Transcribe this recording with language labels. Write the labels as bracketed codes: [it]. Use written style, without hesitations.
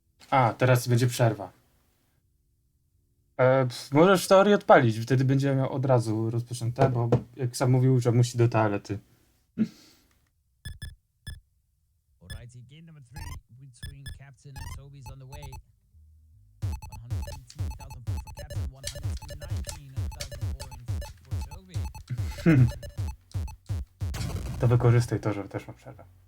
[pl] A, teraz będzie przerwa. Możesz w teorii odpalić, wtedy będzie miał od razu rozpoczęte, bo jak sam mówił, że musi do toalety. [en] Alrighty, game number 3 between Captain and Toby's on the way. 118,000 points for Captain, 119,000 points for Toby. [pl] To wykorzystaj to, że też ma przerwę.